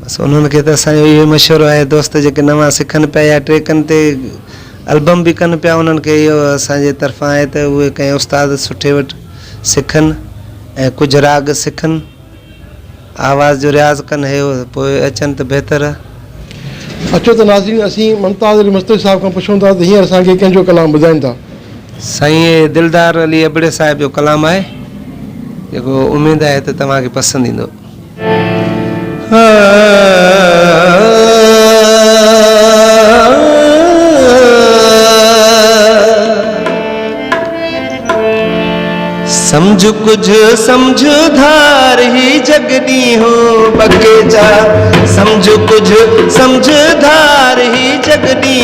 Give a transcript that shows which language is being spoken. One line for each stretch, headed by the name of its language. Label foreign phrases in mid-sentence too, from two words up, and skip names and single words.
Sindhi: बसि उन्हनि खे त असांजो इहो मशवरो आहे, दोस्त जेके नवां सिखनि पिया या ट्रैकनि ते एल्बम बि कनि पिया, उन्हनि खे इहो असांजे तरफ़ां आहे त उहे कंहिं उस्ताद सुठे वटि सिखनि ऐं कुझु राग सिखनि, आवाज़ जो रियाज़ कनि, हे पोइ अचनि त बहितर आहे। अचो त नाज़रीन, असीं मुमताज़ अली मस्तूरी साहिब खां पुछूं था त हींअर असांखे कंहिंजो कलाम ॿुधाइनि था। साईं दिलदार अली अबड़े साहिब जो कलाम आहे, जेको उमेदु आहे त तव्हांखे पसंदि ईंदो। समझ कुछ समझदार ही जगनी हो बके जा, समझ कुछ समझदार ही जगनी